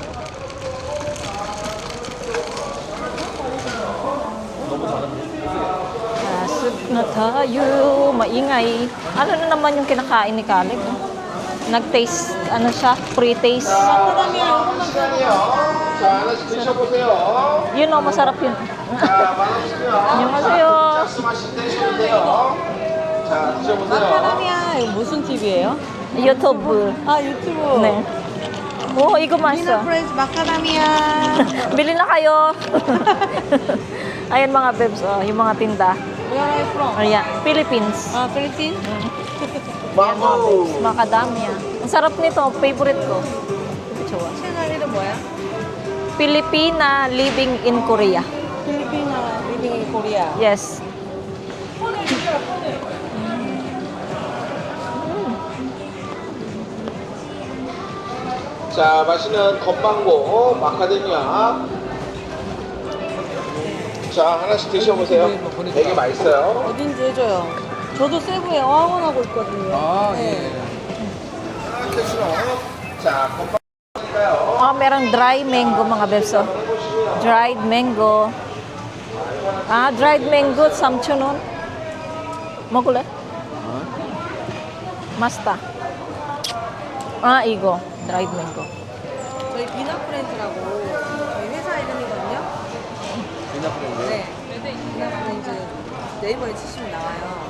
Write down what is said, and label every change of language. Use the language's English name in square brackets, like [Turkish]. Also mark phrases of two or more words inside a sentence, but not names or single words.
[Filipino] Pasok na tayo. Maingay. Ano na naman yung kinakain ni Caleb? Nag-taste, pre-taste. Yun o, masarap yun. [Korean] 안녕하세요. 마카다미아 무슨 TV예요? 유튜브. 아 유튜브. 네. 오, 이거 미나 맛있어. 프렌즈 마카다미아. [Filipino] Bili na kayo. Ayan mga bebs, oh, yung mga tinda. [English] Where are you from? [Filipino] Ayan, Philippines. [Korean] 아 필리핀? [Filipino] Ayan mga bebs, macadamia. Ang sarap nito, favorite ko. Jowa. [Korean] 채널 이름 뭐야? [English] Filipina living in Korea. Philippine living in Korea. Yes. [Korean] 자, 맛있는 건망고 마카데미아. 자, 하나씩 드셔보세요. 되게 맛있어요. 어딘지 해줘요. 저도 세부에 어학원하고 있거든요. 아, 네. 하나 드시러. 자, 건망고니까요. [Filipino] Oh, merong [English] dry mango [Filipino] mga bebs. [English] Oh. Dried mango. Dried mango, samchunon. [Korean] 먹을래? 맛있다. 이거. [English] dried mango. [Korean] 저희 비나 프렌즈라고 저희 회사 이름이거든요. 비나프렌드. 네. 비나 프렌즈 네이버에 치시면 나와요.